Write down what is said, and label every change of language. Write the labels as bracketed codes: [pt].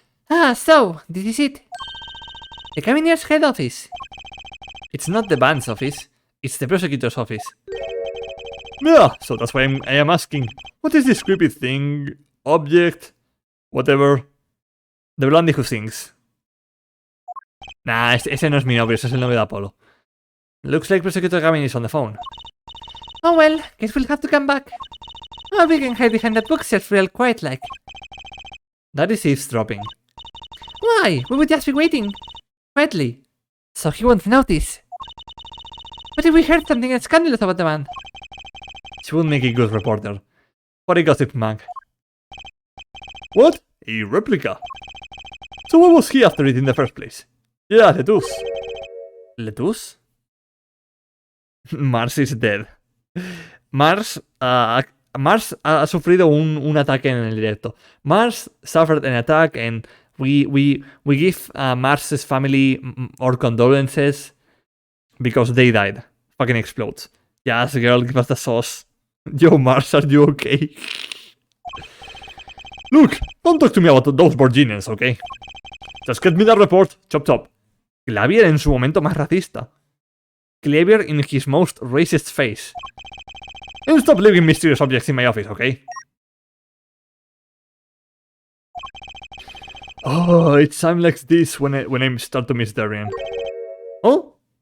[en] Ah, so, this is it. The Cabineer's head office. It's not the band's office, it's the prosecutor's office. Yeah, so that's why I am asking. What is this creepy thing, object, whatever? The blondie who sings. [es] Nah, ese no es mi novio, ese es el novio de Apollo. [en] Looks like Prosecutor Gavin is on the phone. Oh well, guess we'll have to come back. Oh, we can hide behind that bookshelf real quiet like. That is eavesdropping. Why? We would just be waiting. Quietly. So he won't notice. What if we heard something scandalous about the band? She would make a good reporter. Or a gossip mag. What? A replica? So what was he after it in the first place? Yeah, Letus. Letus? Mars is dead. [es] Mars ha sufrido un ataque en el directo. [en] Mars suffered an attack and we give Mars's family our condolences because they died. Fucking explodes. Yes, girl, give us the sauce. Yo, Mars, are you okay? Look, don't talk to me about those Virginians, okay? Just get me that report, chop chop. [es] Clavier en su momento más racista. [en] Clavier in his most racist face. And stop leaving mysterious objects in my office, okay? Oh, it's times like this when I start to miss Darian. Oh?